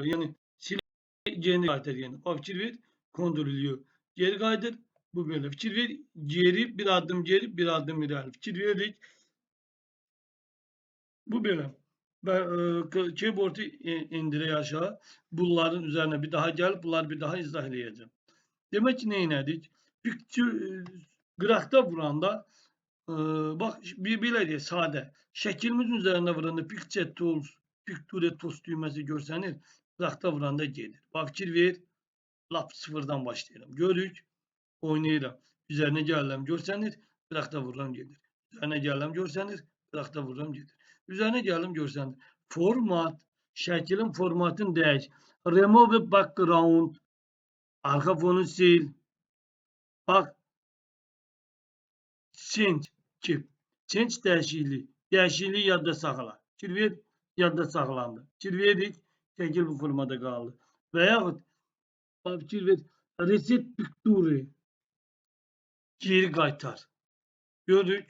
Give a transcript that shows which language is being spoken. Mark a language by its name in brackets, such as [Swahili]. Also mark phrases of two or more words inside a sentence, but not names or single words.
[Azerbaijani] Yəni geri qaytar yəni. Bax, fikir ver. Ctrl Y. Geri qaydır. Bu belə. Fikir ver. Geri, bir adım geri, bir adım irəli. Fikir verdik. Bu belə. Keyboard'u indirək aşağı. [Turkish] Bunların üzerine bir daha gel. Bunları bir daha izah edeceğim. [Azerbaijani] Demek ki neylədik? Qıraqda vuranda bax belə deyək, sadə. Şəklimizin üzərində vuranda [English] Picture Tools, Picture Tools [Azerbaijani] düyməsi görsənir. Qıraqda vuranda gedir. Bax fikir ver. Lap sıfırdan başlayıram. Görürük. Oynayıram. Üzərinə gəlirəm görsənir. Qıraqda vururam gedir. Üzərinə gəlirəm görsənir. Qıraqda vururam gedir. Üzərinə gəldim görsənir. Format. Şəklin formatını dəyiş. [English] Remove background. [Turkish] Arka fonu sil. Bak. [English] Change. [Azerbaijani] Change dəyişikliyi. Dəyişikliyi yadda saxla. Fikir ver. Yadda saxlandı. Fikir verdik. Şəkil bu formada qaldı. Və yaxud fikir ver. [English] Reset picture. [Azerbaijani] Geri qaytar. Gördük.